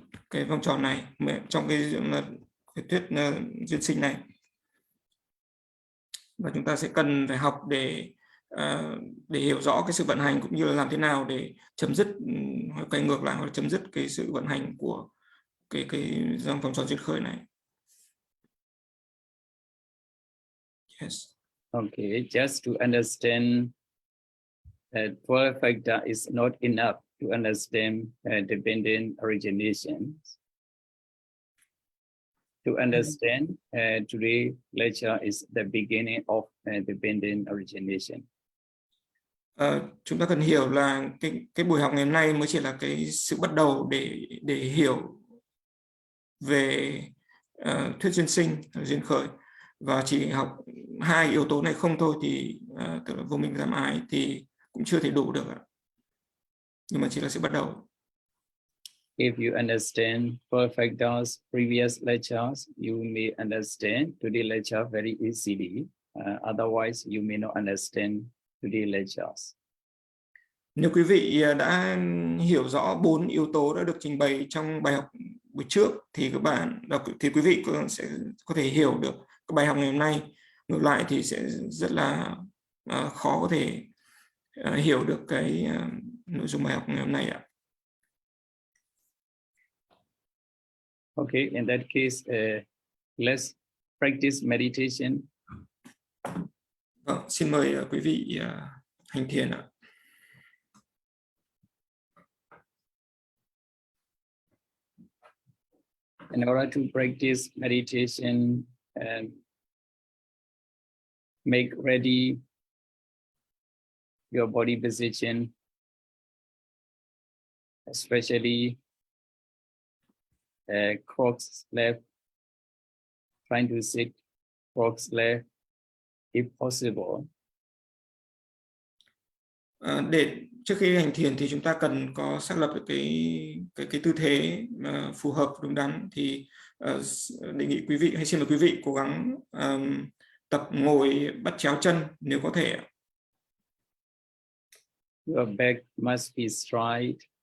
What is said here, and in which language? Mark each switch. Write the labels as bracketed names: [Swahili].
[Vietnamese] cái vòng tròn này, trong cái thuyết duyên sinh này, và chúng ta sẽ cần phải học để hiểu rõ cái sự vận hành cũng như là làm thế nào để chấm dứt, hoặc cái ngược lại, hoặc chấm dứt cái sự vận hành của cái dòng vòng tròn duyên khởi này. [English] Yes. Okay, just to understand that 12 factor is not enough to understand dependent originations. To understand, today lecture is the beginning of dependent origination. [Vietnamese] Chúng ta cần hiểu là cái buổi học ngày hôm nay mới chỉ là cái sự bắt đầu để hiểu về thuyết duyên sinh, duyên khởi, và chỉ học 2 yếu tố này không thôi thì tức là vô minh giảm ái thì cũng chưa thể đủ được, nhưng mà chỉ là sự bắt đầu. [English] If you understand 12 factors previous lectures, you may understand today lecture very easily. Otherwise, you may not understand today lectures. [Vietnamese] Nếu quý vị đã hiểu rõ 4 yếu tố đã được trình bày trong bài học buổi trước thì quý vị sẽ có thể hiểu được cái bài học ngày hôm nay. Ngược lại thì sẽ rất là khó có thể hiểu được cái nội dung bài học ngày hôm nay ạ. [English] Okay, in that case, let's practice meditation. [Vietnamese] Vâng, xin mời quý vị hành thiền ạ. [English] In order to practice meditation, make ready your body position, especially cross left, trying to sit cross left if possible. [Vietnamese] Trước khi hành thiền thì chúng ta cần có xác lập được cái tư thế phù hợp, đúng đắn, thì đề nghị quý vị, hay xin mời quý vị cố gắng tập ngồi bắt chéo chân nếu có thể. [English] Your back must be straight.